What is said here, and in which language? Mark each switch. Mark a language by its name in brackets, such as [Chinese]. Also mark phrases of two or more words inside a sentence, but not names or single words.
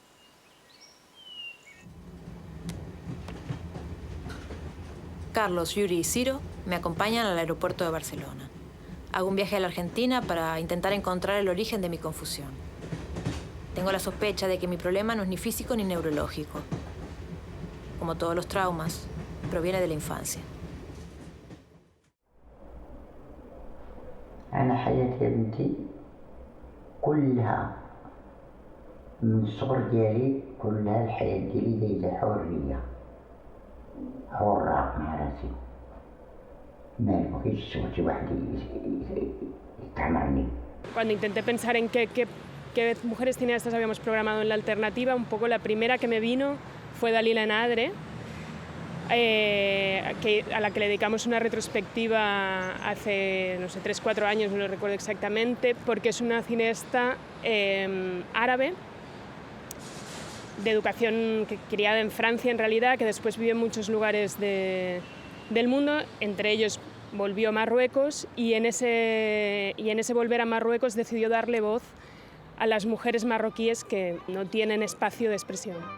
[Spanish] Carlos, Yuri y Ciro me acompañan al aeropuerto de Barcelona. Hago un viaje a la Argentina para intentar encontrar el origen de mi confusión. Tengo la sospecha de que mi problema no es ni físico ni neurológico. Como todos los traumas, proviene de la infancia. [Arabic] أنا حياتي يا بنتي كلها من الصغر ديالي كلها الحياة ديالي دايزة حرية حرة مع راسي ما بغيتش شي واحد يتعمرني. [Spanish] Cuando intenté pensar en qué mujeres cineastas habíamos programado en la alternativa, un poco la primera que me vino fue Dalila Nadre, a la que le dedicamos una retrospectiva hace, no sé, 3-4 años, no lo recuerdo exactamente, porque es una cineasta árabe, de educación criada en Francia en realidad, que después vivió en muchos lugares del mundo, entre ellos volvió a Marruecos, y en ese volver a Marruecos decidió darle voz a las mujeres marroquíes que no tienen espacio de expresión.